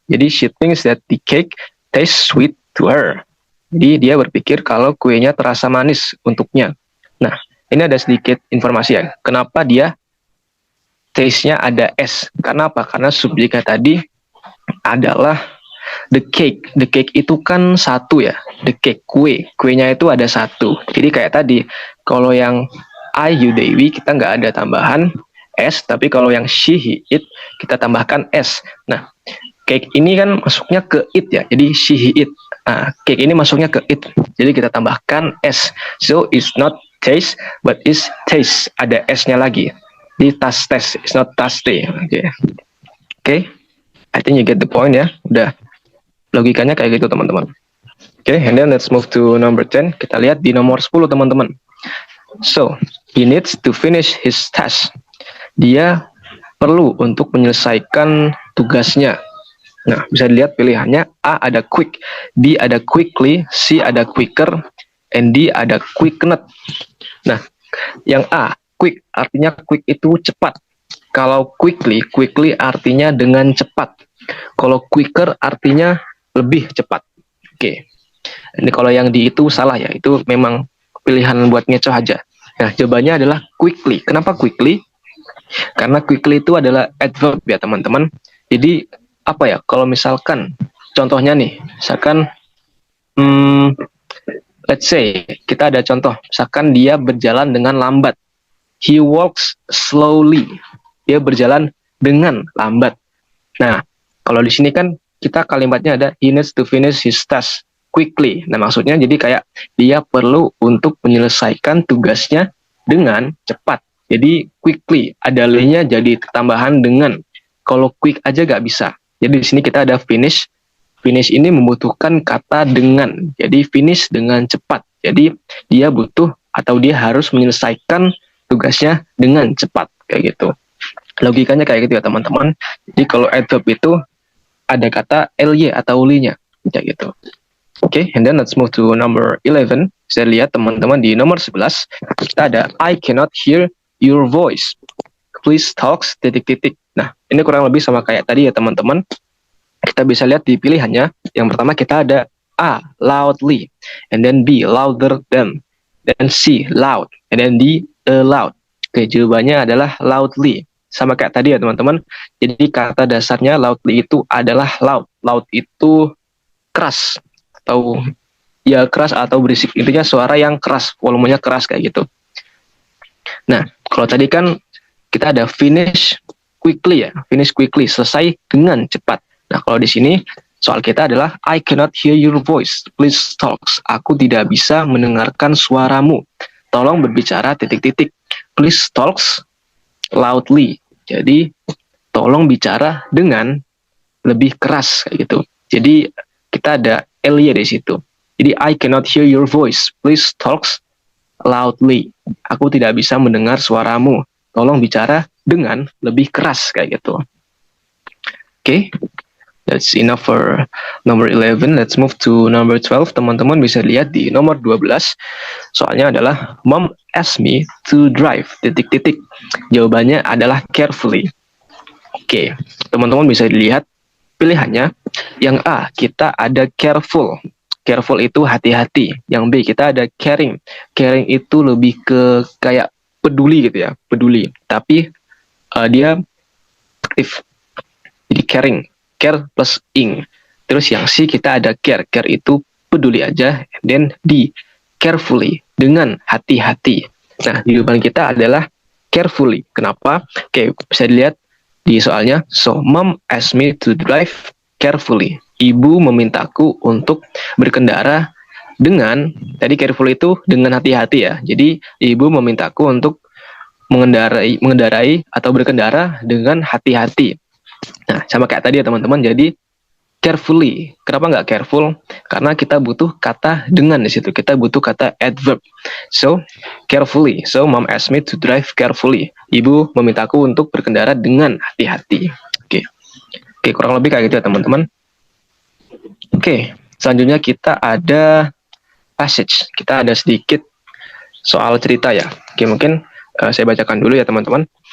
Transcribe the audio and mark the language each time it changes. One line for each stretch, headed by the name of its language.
English: Jadi, she thinks that the cake tastes sweet to her.
Indonesian: Jadi, dia berpikir kalau kuenya terasa manis untuknya. Nah, ini ada sedikit informasi ya. Kenapa dia taste-nya ada S? Karena apa? Karena subjeknya tadi adalah
English: the cake.
Indonesian: The cake itu kan satu ya. The cake, kue. Kuenya itu ada satu. Jadi, kayak tadi, kalau yang I, you, they, we, kita nggak ada tambahan S, tapi kalau yang she, he, it, kita tambahkan S. Nah, cake ini kan masuknya ke it ya, jadi she, he, it. Nah, cake ini masuknya ke it, jadi kita tambahkan S.
English: So, it's not taste, but it's taste.
Indonesian: Ada S-nya lagi.
English: Di taste, it's not tasty. Oke. I think you get the point ya. Udah.
Indonesian: Logikanya kayak gitu, teman-teman.
English: Oke, and then let's move to number 10.
Indonesian: Kita lihat di nomor 10, teman-teman.
English: So, he needs to finish his task.
Indonesian: Dia perlu untuk menyelesaikan tugasnya. Nah, bisa dilihat pilihannya. A ada quick, B ada quickly, C ada quicker, and D ada quickened. Nah, yang A, quick, artinya quick itu cepat. Kalau quickly artinya dengan cepat. Kalau quicker artinya lebih cepat. Oke. Ini kalau yang D itu salah ya, itu memang pilihan buat ngecoh aja. Nah, jawabannya adalah quickly. Kenapa quickly? Karena quickly itu adalah adverb ya teman-teman. Jadi apa ya? Kalau misalkan contohnya nih, misalkan
English: let's say
Indonesian: kita ada contoh, misalkan dia berjalan dengan lambat.
English: He walks slowly.
Indonesian: Dia berjalan dengan lambat. Nah, kalau di sini kan kita kalimatnya ada
English: he needs to finish his task quickly.
Indonesian: Nah, maksudnya jadi kayak dia perlu untuk menyelesaikan tugasnya dengan cepat. Jadi quickly, ada le-nya jadi tambahan dengan. Kalau quick aja nggak bisa. Jadi di sini kita ada finish. Finish ini membutuhkan kata dengan. Jadi finish dengan cepat. Jadi dia butuh atau dia harus menyelesaikan tugasnya dengan cepat. Kayak gitu. Logikanya kayak gitu ya teman-teman. Jadi kalau adverb itu ada kata ly atau li-nya. Kayak gitu.
English: Oke, and then let's move to number 11.
Indonesian: Saya lihat teman-teman di nomor 11. Kita ada
English: I cannot hear your voice. Please talk
Indonesian: titik-titik. Nah, ini kurang lebih sama kayak tadi ya teman-teman. Kita bisa lihat di pilihannya. Yang pertama kita ada A, loudly.
English: And then
Indonesian: B, louder than. Dan C, loud.
English: And then
Indonesian: D, loud. Oke, jawabannya adalah loudly. Sama kayak tadi ya teman-teman. Jadi kata dasarnya loudly itu adalah loud. Loud itu keras. Atau ya keras atau berisik. Intinya suara yang keras. Volumenya keras kayak gitu. Nah, kalau tadi kan kita ada
English: finish quickly
Indonesian: ya, finish quickly, selesai dengan cepat. Nah, kalau di sini soal kita adalah
English: I cannot hear your voice, please talk.
Indonesian: Aku tidak bisa mendengarkan suaramu. Tolong berbicara titik-titik.
English: Please talk loudly.
Indonesian: Jadi tolong bicara dengan lebih keras kayak gitu. Jadi kita ada ly di situ.
English: Jadi I cannot hear your voice, please talk loudly.
Indonesian: Aku tidak bisa mendengar suaramu. Tolong bicara dengan lebih keras kayak gitu. Oke.
English: That's enough for number 11. Let's move to number 12.
Indonesian: Teman-teman bisa lihat di nomor 12. Soalnya adalah
English: Mom asked me to drive titik-titik.
Indonesian: Jawabannya adalah carefully. Oke. Teman-teman bisa dilihat pilihannya. Yang A, kita ada careful. Careful itu hati-hati. Yang B, kita ada caring. Caring itu lebih ke kayak peduli gitu ya. Peduli. Tapi dia aktif. Jadi caring. Care plus ing. Terus yang C, kita ada care. Care itu peduli aja.
English: And then
Indonesian: D, carefully. Dengan hati-hati. Nah, jawaban kita adalah carefully. Kenapa? Oke, bisa dilihat di soalnya.
English: So, mom asked me to drive carefully.
Indonesian: Ibu memintaku untuk berkendara dengan, tadi careful itu dengan hati-hati ya. Jadi ibu memintaku untuk mengendarai atau berkendara dengan hati-hati. Nah, sama kayak tadi ya teman-teman. Jadi carefully. Kenapa nggak careful? Karena kita butuh kata dengan di situ. Kita butuh kata adverb.
English: So, carefully. So, mom asked me to drive carefully.
Indonesian: Ibu memintaku untuk berkendara dengan hati-hati. Oke. Oke, kurang lebih kayak gitu ya teman-teman. Oke, selanjutnya kita ada passage. Kita ada sedikit soal cerita ya. Oke, mungkin saya bacakan dulu ya teman-teman.